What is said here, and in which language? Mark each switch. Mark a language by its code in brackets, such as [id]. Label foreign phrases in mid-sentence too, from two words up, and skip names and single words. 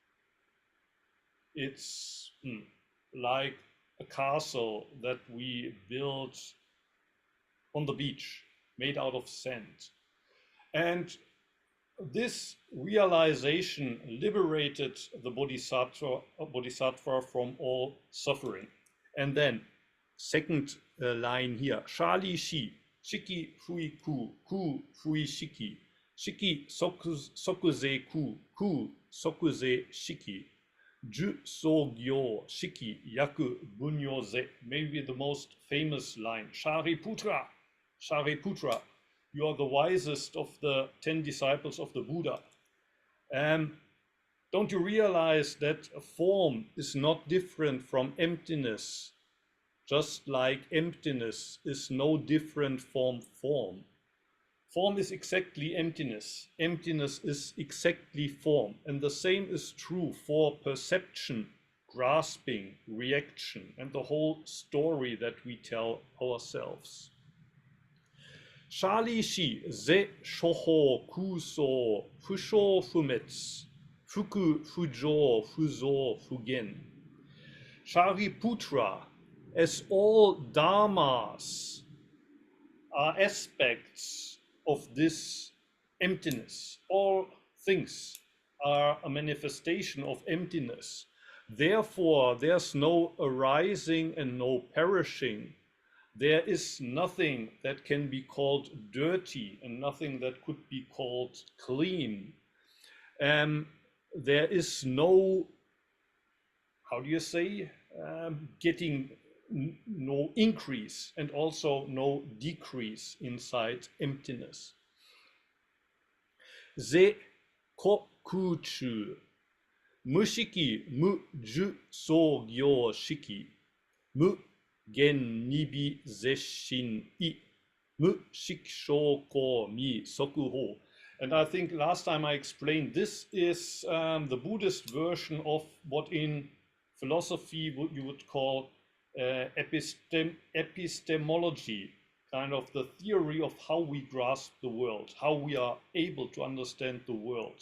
[en] It's like a castle that we built on the beach, made out of sand. And this realization liberated the Bodhisattva from all suffering. And then, second line here, [ja] 舎利子、色不異空、空不異色、色即是空、空即是色、受想行識亦復如是. [en] Maybe the most famous line, Shariputra, Shariputra, you are the wisest of the 10 disciples of the Buddha. Don't you realize that form is not different from emptiness, just like emptiness is no different from form? Form is exactly emptiness. Emptiness is exactly form. And the same is true for perception, grasping, reaction, and the whole story that we tell ourselves. [ja] 舎利子、是諸法空相、不生不滅、不垢不浄、不増不減. [en] Shariputra, as all dharmas are aspects of this emptiness, all things are a manifestation of emptiness. Therefore, there's no arising and no perishing. there is nothing that can be called dirty and nothing that could be called clean. There is no, how do you say, getting no increase and also no decrease inside emptiness. [ja] 是故空中、無色無受想行識、無眼耳鼻舌身意、無色声香味触法. [en] And I think last time I explained this is the Buddhist version of what in philosophy you would call epistemology, kind of the theory of how we grasp the world, how we are able to understand the world.